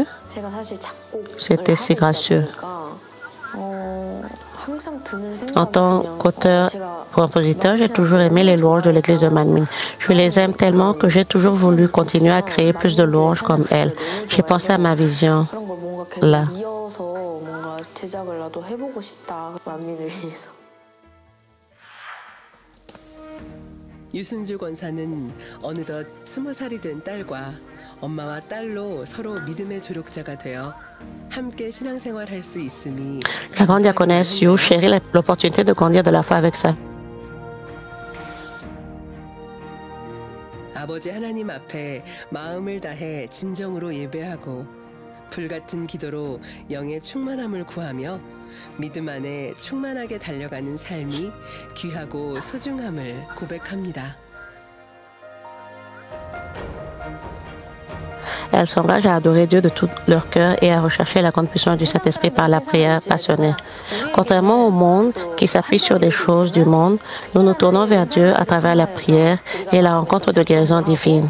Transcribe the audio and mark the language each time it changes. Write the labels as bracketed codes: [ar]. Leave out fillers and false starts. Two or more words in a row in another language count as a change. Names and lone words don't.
[fr] C'était si gracieux. En tant qu'auteur-compositeur, j'ai toujours aimé les louanges de l'église de Manmin. Je les aime tellement que j'ai toujours voulu continuer à créer plus de louanges comme elle. J'ai pensé à ma vision là. [ko] 유순주 권사는 어느덧 20살이 된 딸과 엄마와 딸로 서로 믿음의 조력자가 되어 함께 신앙생활할 수 있음이 [fr] La grande diaconesse Yu chérit l'opportunité de grandir de la foi avec ça. [ko] 아버지 하나님 앞에 마음을 다해 진정으로 예배하고 불같은 기도로 영의 충만함을 구하며 믿음 안에 충만하게 달려가는 삶이 귀하고 소중함을 고백합니다. [fr] Elles s'engagent à adorer Dieu de tout leur cœur et à rechercher la grande puissance du Saint-Esprit par la prière passionnée. Contrairement au monde qui s'appuie sur des choses du monde, nous nous tournons vers Dieu à travers la prière et la rencontre de guérison divine.